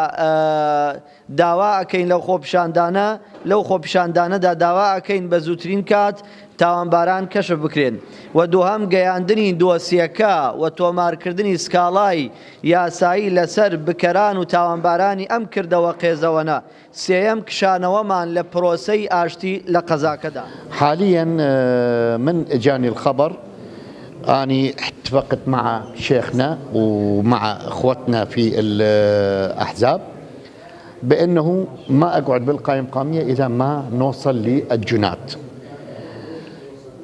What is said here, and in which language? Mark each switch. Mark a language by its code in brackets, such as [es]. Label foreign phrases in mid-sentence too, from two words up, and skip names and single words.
[ckb] داوا ئەکەین لەو خۆپیشاندانە لەو خۆپیشاندانەدا داوا ئەکەین بە زووترین کات تاوانباران کەشف بکرێن و دووهەم گەیاندنی دۆسیەکە و تۆمارکردنی سکاڵای یاسایی لەسەر بکەران و تاوانبارانی ئەم کردەوە قێزەوەنە. سێەم کشانەوەمان لە پرۆسەی ئاشتی لە قەزاکەدا. [ar] حاليا من اجاني الخبر أني اتفقت مع شيخنا ومع اخوتنا في الأحزاب بأنه ما أقعد بالقائمة القامية إذا ما نوصل للجنات.